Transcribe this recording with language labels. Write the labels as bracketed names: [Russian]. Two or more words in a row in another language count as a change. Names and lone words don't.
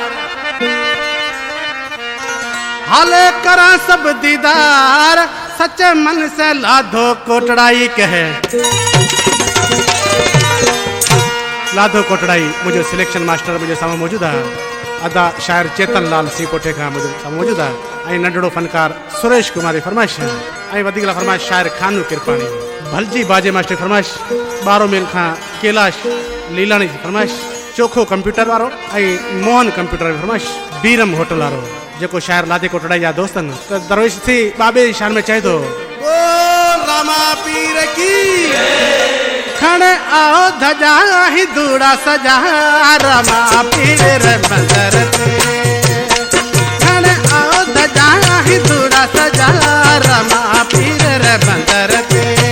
[Sindhi] हाले करा सब दीदार, सच्चे मन से लाधो कोटड़ाई कहे। लाधो कोटड़ाई मुझे सिलेक्शन मास्टर मुझे सामने मौजूद है। अदा शायर चेतन लाल सी कोठे का मुझे सामने मौजूद है। ऐं नंढड़ो फनकार सुरेश कुमारी फरमाइश है। ऐं वधीक फरमाइश शायर खानू किरपाणी। भलजी बाजे मास्टर फरमाइश 12 मील का कैलाश लीलाणी जी फरमाइश। चोखो कंप्यूटर वारो ऐं मोहन कंप्यूटर फरमाइश। बीरम होटल वारो जेको शायर लाधे कोटड़ाई जा दोस्तन तो दरवेश थी बाबे जी शान में चाहे तो ओ रामा पीर की खण आओ धजा ही दूड़ा सजा रामा पीर मंदर ते। खण आओ धजा ही दूड़ा सजा रामा पीर मंदर ते।